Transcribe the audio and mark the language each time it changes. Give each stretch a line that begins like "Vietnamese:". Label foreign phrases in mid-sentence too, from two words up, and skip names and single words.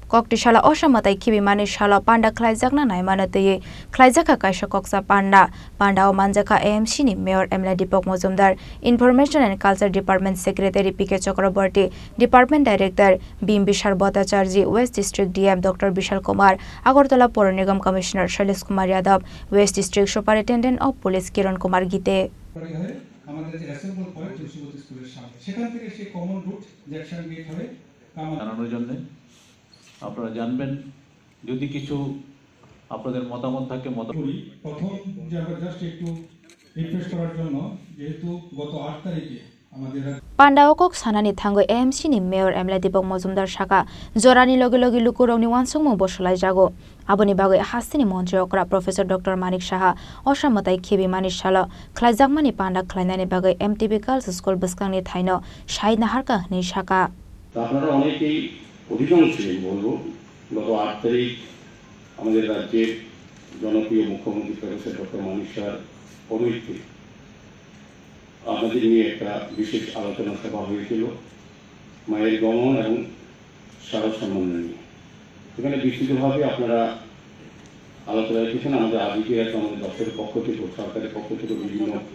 Kok Borok: Kokti shala osamatai kibi mani shala panda khlaijakna naimanateye khlaijaka kaisa koksa panda o manjaka AMC ni Mayor Emla Deepak Mojumdar,
English: Information and Culture Department Secretary PK Chakraborty, Department Director Bim Bishar Bhattacharjee, West District DM Dr. Bishal Kumar, Agartala Pore Nigam Commissioner Shailesh Kumar Yadav, West District Superintendent of Police Kiran Kumar Gite.
Bangla: আমাদের যে
English: assemble point
Bangla: তুলসীবতী স্কুলের সামনে সেখান থেকে সেই
English: common route
Bangla: জ্যাকসন গেট হয়ে জানানোর জন্য আপনারা জানবেন যদি কিছু আপনাদের মতামত থাকে প্রথম যে আমরা জাস্ট একটু রিফ্রেশ করার জন্য যেহেতু গত 8 তারিখে আমাদের
Kok Borok: Pandaokok sanani thango AMC ni Mayor Emla Deepak Mojumdar Shaka Jorani logi lukurongni wansungmo bosolai jago aboni bagoi hastini mantri okra Professor Dr. Manik Saha osamatai khibi manishala khlaijakmani panda khlainani bagoi MTB Girls School Buskangni thaino Shahid Naharka ni Shaka
Bangla: আপনারা অনেকেই অধিকাংশই বলবো গত 8 তারিখ আমাদের রাজ্যের জনপ্রিয় মুখ্যমন্ত্রী প্রফেসর ডক্টর মানিক সাহার পদত্যাগে আমাদের নিয়ে একটা বিশেষ আলোচনা সভা হয়েছিল মায়ের গমন এবং সারা সম্মান নিয়ে এখানে বিস্তৃতভাবে আপনারা আলোচনা রেখেছেন আমাদের আধিকারিক আমাদের দপ্তরের পক্ষ থেকে সরকারের পক্ষ থেকে বিভিন্ন